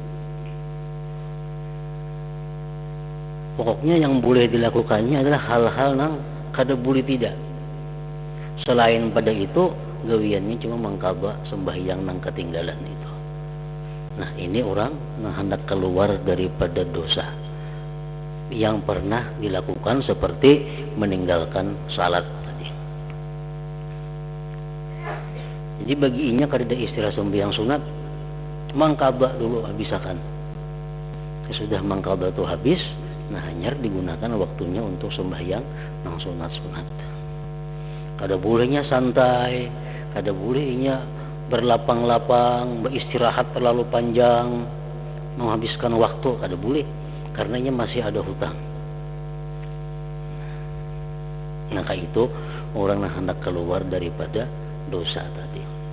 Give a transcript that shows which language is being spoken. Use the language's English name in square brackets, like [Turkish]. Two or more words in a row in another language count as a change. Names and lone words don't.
[Indonesian] Pokoknya yang boleh dilakukannya adalah hal-hal yang kada boleh tidak. [Banjar] Selain pada itu, gawiannya cuma mengqada sembahyang nang ketinggalan itu. [Indonesian] Nah, ini orang yang hendak keluar daripada dosa yang pernah dilakukan, seperti meninggalkan salat tadi. [Banjar] Jadi baginya kada istilah sembahyang sunat, mengqada dulu habisakan. Sudah mengqada itu habis, nah hanya digunakan waktunya untuk sembahyang nang sunat-sunat. Kada bolehnya santai, kada bolehnya berlapang-lapang, beristirahat terlalu panjang, menghabiskan waktu, kada boleh, karenanya masih ada hutang. [Indonesian] Maka itu orang yang hendak keluar daripada dosa tadi.